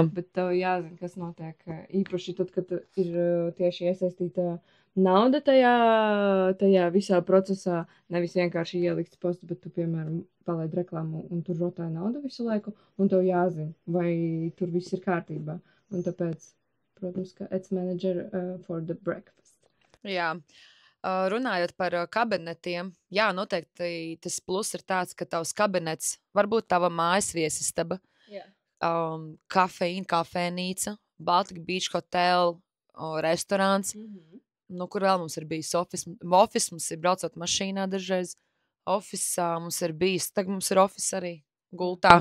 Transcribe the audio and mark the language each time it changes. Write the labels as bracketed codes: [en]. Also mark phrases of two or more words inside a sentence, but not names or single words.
[lv] Bet tev jāzina, kas notiek īpaši tad, kad ir tieši iesaistīta nauda tajā visā procesā. Nevis vienkārši ielikts postu, bet tu, piemēram, palaid reklāmu un tur rotē nauda visu laiku, un tev jāzina, vai tur viss ir kārtībā. Un tāpēc... Protams, ka [en] ads manager for the breakfast. [lv] Jā. Runājot par kabinetiem, jā, noteikti tas plus ir tāds, ka tavs kabinets, varbūt tava mājas viesistaba, kafeīna, kafēnīca, Baltic Beach Hotel, restorāns, kur vēl mums ir bijis office mums ir braucot mašīnā dažreiz, office mums ir bijis, tagad mums ir office arī gultā.